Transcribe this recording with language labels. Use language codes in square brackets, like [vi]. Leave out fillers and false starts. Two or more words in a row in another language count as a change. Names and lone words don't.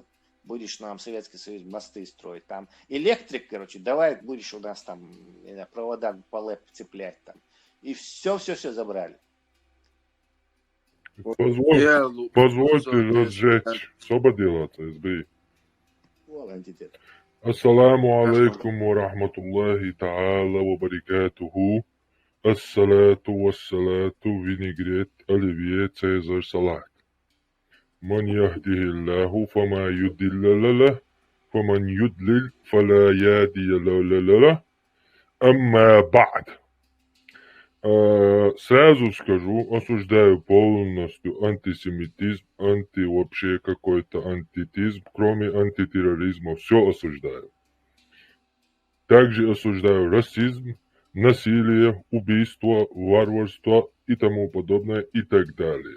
[ru] Будешь нам, Советский Союз, мосты строить. Там, электрик, короче, давай будешь у нас там провода по ЛЭП цеплять. Там. И все забрали. Позвольте разжечь. Свободила СБИ. [ar] السلام عليكم ورحمة الله تعالى وبركاته. الصلاة والصلاة [ru] винегрет оливье цезарь салат. [ar] من يهده الله فما يضل له ومن يضلل فلا هادي له أما بعد. [ru] Сразу скажу, осуждаю полностью антисемитизм, вообще какой-то антитизм, кроме антитерроризма, все осуждаю. Также осуждаю расизм, насилие, убийство, варварство и тому подобное и так далее.